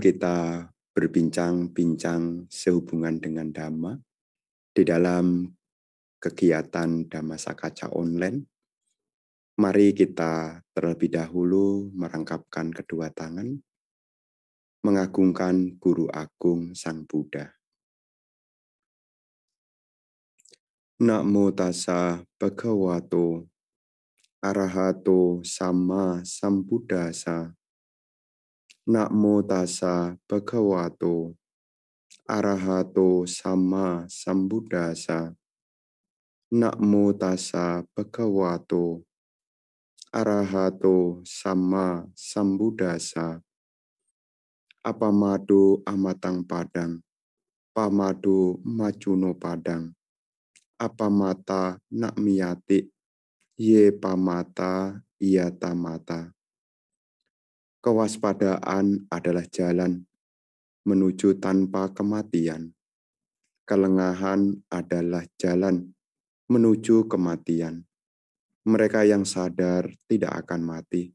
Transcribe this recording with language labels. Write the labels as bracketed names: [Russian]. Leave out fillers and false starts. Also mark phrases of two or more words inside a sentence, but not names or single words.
[Indonesian] kita berbincang-bincang sehubungan dengan Dhamma di dalam kegiatan Dhamma Sakaca online, mari kita terlebih dahulu merangkapkan kedua tangan, mengagungkan Guru Agung Sang Buddha. [Pali] Namo tassa bhagavato arahato sama sambuddhassa. Namo tassa bhagavato arahato sama sambuddhassa. Namo tassa bhagavato arahato sama sambuddhassa. Apamado amatang padang, pamado majuno padang, apamata nak miyati, ye pamata iyata mata. [Indonesian] Kewaspadaan adalah jalan menuju tanpa kematian. Kelengahan adalah jalan menuju kematian. Mereka yang sadar tidak akan mati.